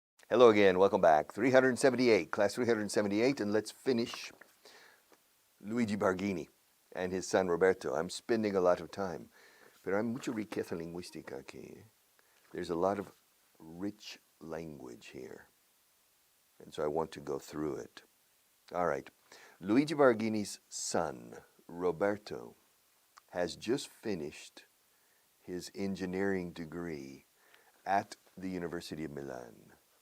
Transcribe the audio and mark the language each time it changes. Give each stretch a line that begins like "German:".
English: Hello again, welcome back. 378, class 378, and let's finish Luigi Barghini and his son Roberto. I'm spending a lot of time,
Spanish: pero hay mucha riqueza lingüística aquí.
English: There's a lot of rich language here, and so I want to go through it. All right, Luigi Barghini's son, Roberto, has just finished his engineering degree at the University of Milan.